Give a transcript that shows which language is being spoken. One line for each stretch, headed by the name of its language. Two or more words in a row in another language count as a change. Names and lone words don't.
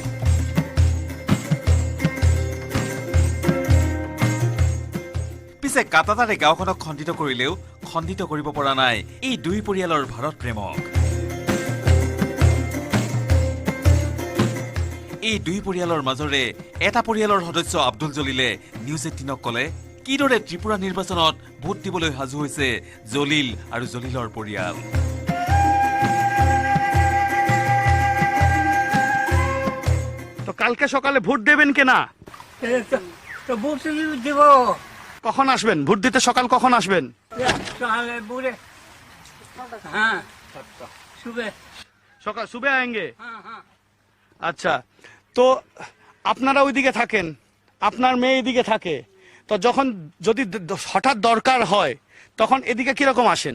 Assamese: পিছে কাটাতাৰে গাঁওখনক খণ্ডিত কৰিলেও খণ্ডিত কৰিব পৰা নাই এই দুই পৰিয়ালৰ ভাৰত প্ৰেমক এই দুই পৰিয়ালৰ মাজৰে এটা পৰিয়ালৰ সদস্য আব্দুল জলিলে নিউজ 18ক ক'লে কিদৰে ত্ৰিপুৰা নিৰ্বাচনত ভোট দিবলৈ সাজু হৈছে জলিল আৰু জলিলৰ পৰিয়াল
Bangla: তো কালকে সকালে ভোট দেবেন কেনা তো ভোট দিব কখন আসবেন ভোট দিতে সকাল কখন আসবেন সকাল
Hindi: सुबह आएंगे
Bangla: আচ্ছা তো আপনারা ওইদিকে থাকেন আপনার মেয়ে এদিকে থাকে তো যখন যদি হঠাৎ দরকার হয় তখন এদিকে কি রকম আসেন